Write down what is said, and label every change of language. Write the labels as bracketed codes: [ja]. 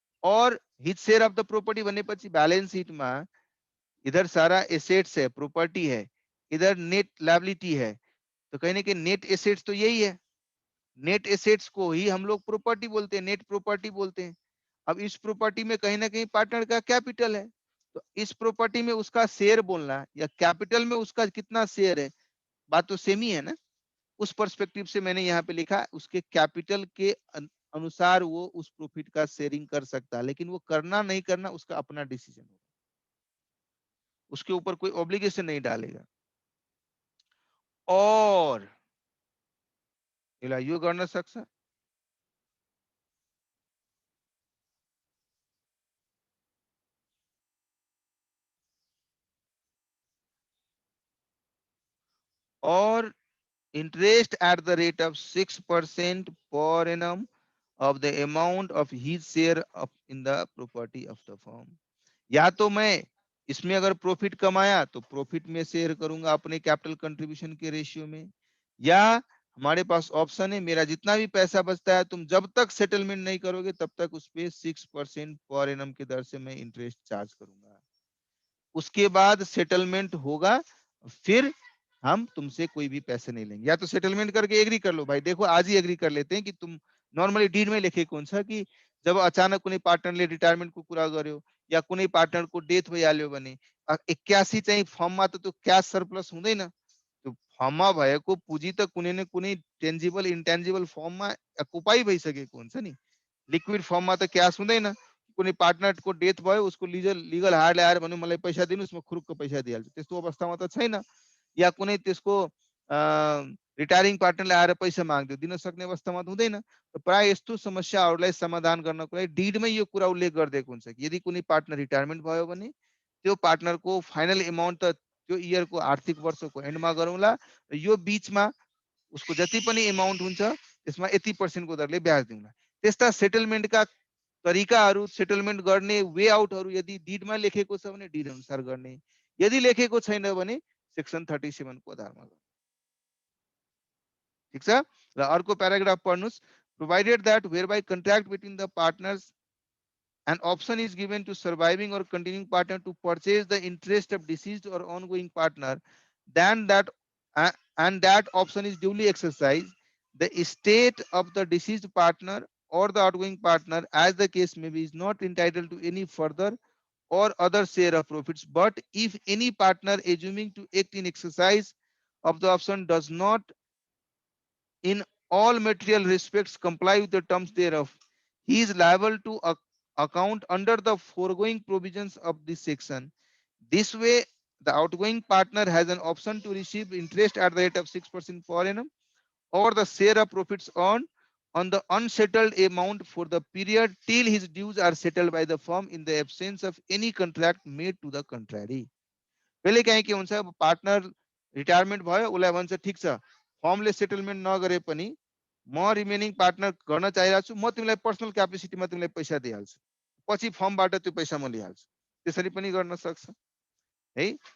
[hi] और [en] his share of the property [hi] भनेपछि balance sheet में इधर सारा एसेट्स है, प्रॉपर्टी है, इधर नेट लायबिलिटी है, तो कहने के नेट एसेट्स तो यही है, नेट एसेट्स को ही हम लोग प्रॉपर्टी बोलते हैं, नेट प्रॉपर्टी बोलते हैं। अब इस प्रॉपर्टी में कहीं ना कहीं पार्टनर का कैपिटल है, तो इस प्रॉपर्टी में उसका शेयर बोलना या कैपिटल में उसका कितना शेयर है, बात तो सेम ही है ना। उस पर्सपेक्टिव से मैंने यहाँ पे लिखा उसके कैपिटल के अनुसार वो उस प्रॉफिट का शेयरिंग कर सकता है, लेकिन वो करना नहीं करना उसका अपना डिसीजन होगा, उसके ऊपर कोई ऑब्लिगेशन नहीं डालेगा। [en] और [ne] यो गर्न सक्छ, [en] और interest at the rate of 6% per annum of the amount of his share of in the property of the firm। [hi] या तो मैं इसमें अगर प्रॉफिट कमाया तो प्रॉफिट में शेयर करूंगा अपने कैपिटल कंट्रीब्यूशन के रेशियो में, या हमारे पास ऑप्शन है मेरा जितना भी पैसा बचता है तुम जब तक सेटलमेंट नहीं करोगे तब तक उस पे 6% पर एनम के दर से मैं इंटरेस्ट चार्ज करूंगा। उसके बाद सेटलमेंट होगा, फिर हम तुमसे कोई भी पैसे नहीं लेंगे। या तो सेटलमेंट करके एग्री कर लो, भाई देखो आज ही एग्री कर लेते हैं कि तुम नॉर्मली डीड में लेखे कौन सा [ne] कि जब अचानक कुनै पार्टनरले रिटायरमेंट को कुरा गर्यो या कुनै पार्टनर को डेथ भइहाल्यो भने 81 चाहिँ फर्ममा त त्यो क्याश सरप्लस हुँदैन। त्यो फर्ममा भएको पुँजी त कुनै न कुनै टेन्जिबल इन्टेन्जिबल फर्ममा अकुपाई भइसकेको हुन्छ नि। लिक्विड फर्ममा त क्याश हुँदैन। कुनै पार्टनर को डेथ भयो उसको लीगल हायर ल्याएर भन्यो मलाई पैसा दिनुस् म खुरुक्क पैसा दिइहाल्छु, त्यस्तो अवस्थामा त छैन। या कुनै त्यसको रिटायरिङ पार्टनरले आएर पैसा माग्दियो दिन सक्ने अवस्थामा त हुँदैन। प्राय यस्तो समस्याहरूलाई समाधान गर्नको लागि डिडमै यो कुरा उल्लेख गरिदिएको हुन्छ कि यदि कुनै पार्टनर रिटायरमेन्ट भयो भने त्यो पार्टनरको फाइनल एमाउन्ट त त्यो इयरको आर्थिक वर्षको एन्डमा गरौँला, यो बीचमा उसको जति पनि एमाउन्ट हुन्छ त्यसमा यति % को दरले ब्याज दिउँला। त्यस्ता सेटलमेन्टका तरिकाहरू, सेटलमेन्ट गर्ने वे आउटहरू यदि डिडमा लेखेको छ भने डिड अनुसार गर्ने, यदि लेखेको छैन भने सेक्सन 37 को आधारमा गर्ने। ठीक छ। र अर्को paragraph पढ्नुस्। [en] Provided that whereby contract between the partners an option is given to surviving or continuing partner to purchase the interest of deceased or ongoing partner, then that and that option is duly exercised, the estate of the deceased partner or the outgoing partner as the case may be is not entitled to any further or other share of profits, but if any partner assuming to act in exercise of the option does not in all material respects comply with the terms thereof, he is liable to account under the foregoing provisions of this section. This way, the outgoing partner has an option to receive interest at the rate of 6% per annum or the share of profits on the unsettled amount for the period till his dues are settled by the firm in the absence of any contract made to the contrary. [ne] पहिले कहीं के हुन्छ अब partner retirement भयो उसलाई भन्छ ठीक छ फर्मले सेटलमेन्ट नगरे पनि म रिमेनिङ पार्टनर गर्न चाहिरहेको छु, म तिमीलाई पर्सनल क्यापेसिटीमा तिमीलाई पैसा दिइहाल्छु, पछि फर्मबाट त्यो पैसा म लिइहाल्छु, त्यसरी पनि गर्न सक्छ है।